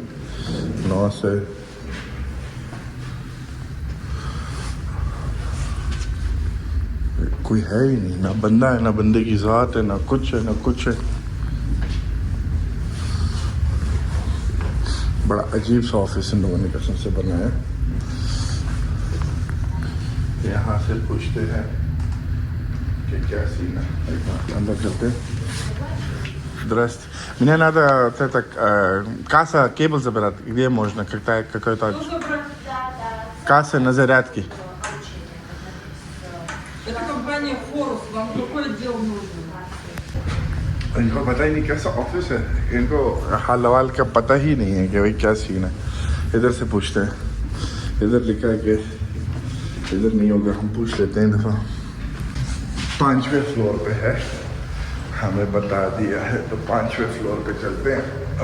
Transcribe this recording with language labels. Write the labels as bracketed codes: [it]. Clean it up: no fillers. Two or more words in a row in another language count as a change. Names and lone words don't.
[ur] 9 سے کوئی ہے ہی نہیں، نہ بندہ ہے نہ بندے کی ذات ہے، نہ کچھ ہے نہ کچھ ہے. بڑا عجیب سا آفس ان لوگوں نے قسم سے بنایا. یہاں سے پوچھتے ہیں کہ کیا سین ہے، اندر چلتے ہیں. [ru] Здрасте. Мне надо вот это касса кабель забирать. Где можно? Какой-то касса на зарядке. Это компания Форус. Вам какой отдел нужен? [ur] ان کو پتا ہی نہیں کیسا آفس ہے، ان کو ہال وال کا پتا ہی نہیں ہے کہ بھائی کیا سین ہے. ادھر سے پوچھتے ہیں، ادھر لکھا ہے کہ ادھر نہیں ہوگا، ہم پوچھ لیتے ہیں دفعہ. 5ویں فلور پہ ہے، ہمیں بتا دیا ہے تو 5ویں فلور پہ چلتے ہیں.